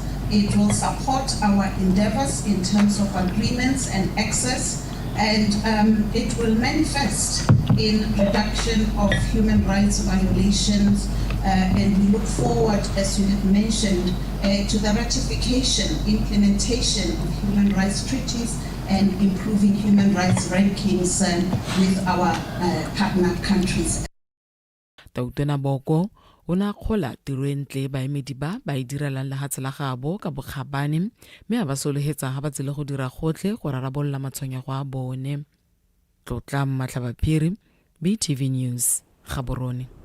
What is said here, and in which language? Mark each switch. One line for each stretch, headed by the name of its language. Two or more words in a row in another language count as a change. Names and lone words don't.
English: It will support our endeavors in terms of agreements and access, and it will manifest in reduction of human rights violations, and we look forward, as you have mentioned, to the ratification, implementation of human rights treaties and improving human rights rankings with our partner countries.
Tswana: Tautona Boko o ne a kgola tiro e ntle baemedi ba e direlang lehatshe la gabo ka bokgabane mme a ba sologetsa ga ba tsile go dira gotlhe go rarabolola matshwenyego a bone. Tlotla Matlhabaphiri, BTV News, Gaborone.